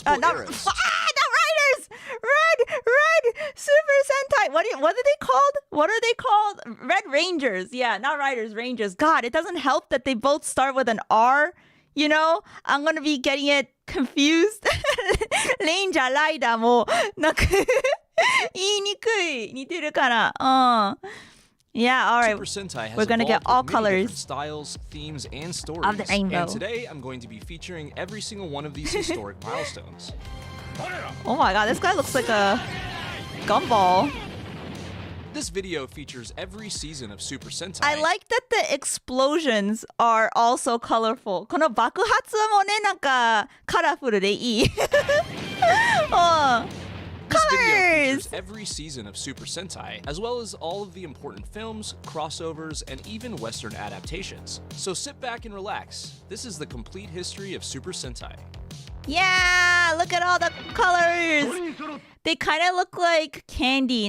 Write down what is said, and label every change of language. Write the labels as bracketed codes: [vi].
[en] Not Riders. Red Super Sentai. What are they called? What are they called? Red Rangers. Yeah, not Riders, Rangers. God, it doesn't help that they both start with an R. You know, I'm gonna be getting it confused. [ja] Ranger, Rider もなんか言いにくい。似てるから。 [en] Yeah, all right. Super Sentai has We're gonna get all colors, styles, themes, and stories. Of the rainbow. And today, I'm going to be featuring every single one of these historic milestones. Oh my god, this guy looks like a gumball. This video features every season of Super Sentai. I like that the explosions are also colorful. [ja] この爆発もね、なんかカラフルでいい。 [en] This video features every season of Super Sentai, as well as all of the important films, crossovers, and even Western adaptations. So sit back and relax. This is the complete history of Super Sentai. Yeah, look at all the colors. They kind of look like candy.